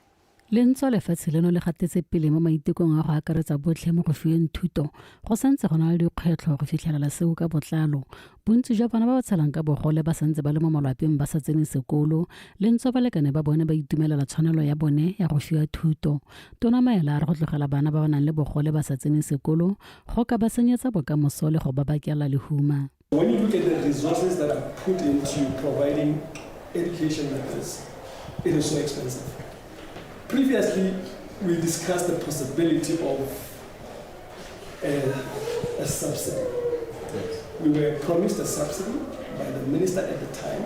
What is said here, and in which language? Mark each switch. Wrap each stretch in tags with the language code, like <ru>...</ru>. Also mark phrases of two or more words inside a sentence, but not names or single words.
<tn>Lentswe lefatshe leno le gatetse pele mo maitekong a go akaretsa botlhe mo go fiweng thuto go santse go na le dikgwetlho go fitlhelela seo ka botlalo bontsi jwa bana ba ba tshelang ka bogole ba santse ba le mo malapeng ba sa tsene sekolo lentswe balekane ba bone ba itumelela tshwanelo ya bone ya go fiwa thuto tona Maele a re go tlogela bana ba ba nang le bogole ba sa tsene sekolo go ka ba senyetsa bokamoso le go ba bakela lehuma.</tn> <en>When you look at the resources that are put into providing education like this, it is so expensive. Previously, we discussed the possibility of a subsidy. We were promised a subsidy by the minister at the time.</en>